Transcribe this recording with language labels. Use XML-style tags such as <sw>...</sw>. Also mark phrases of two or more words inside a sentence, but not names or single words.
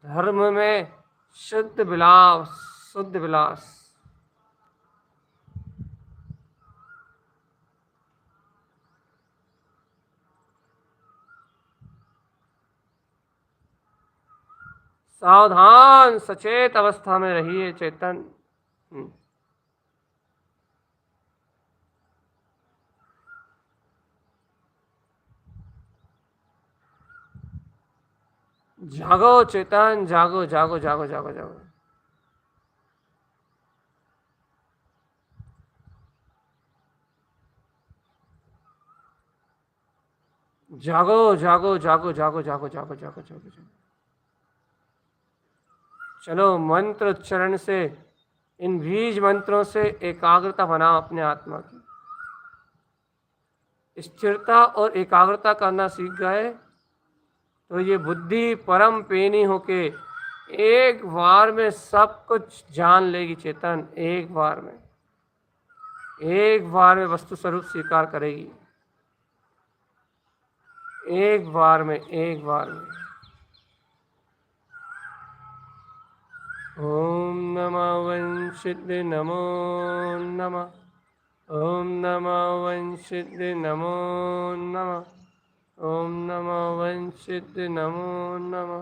<hi>धर्म में शुद्ध विलास, शुद्ध विलास। सावधान सचेत अवस्था में रहिए चेतन। जागो चेतन, जागो जागो जागो जागो जागो। जागो जागो जागो जागो जागो जागो जागो जागो जागो। चलो मंत्र उच्चारण से, इन बीज मंत्रों से एकाग्रता बनाओ अपने आत्मा की। स्थिरता और एकाग्रता करना सीख गए तो ये बुद्धि परम पेनी होके एक बार में सब कुछ जान लेगी चेतन। एक बार में, एक बार में वस्तु स्वरूप स्वीकार करेगी। एक बार में, एक बार में।</hi> <sa>ओम नमः वंशिद्ध नमो नमः। ओम नमः वंशिद्ध नमो नमः। ओम नमः वंशिद्ध नमो नमः।</sa>